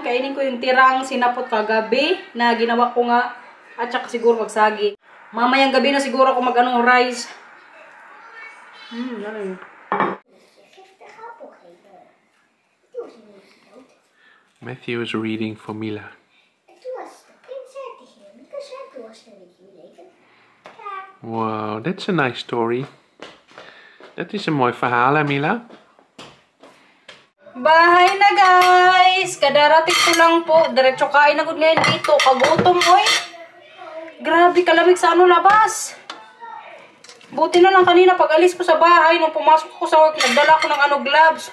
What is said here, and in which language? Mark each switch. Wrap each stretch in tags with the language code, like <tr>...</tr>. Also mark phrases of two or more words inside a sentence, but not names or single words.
<tl>Kainin ko yung tirang sinapot kagabi na ginawa ko nga. At saka siguro magsagi. Mamayang gabi na siguro ako mag-anong rice. Ano yun?</tl> <en>Matthew is reading for Mila. Wow, that's a nice story.</en> <nl>Dat is een mooi verhaal, hè Mila?</nl> <tl>Bahay na guys! Kadarating ko lang po. Diretso kain agad ngayon dito. Kagutom oy. Grabe kalamig sa ano labas. Buti na lang kanina pag alis ko sa bahay, nung pumasok ko sa work, nagdala ko ng ano gloves.</tl>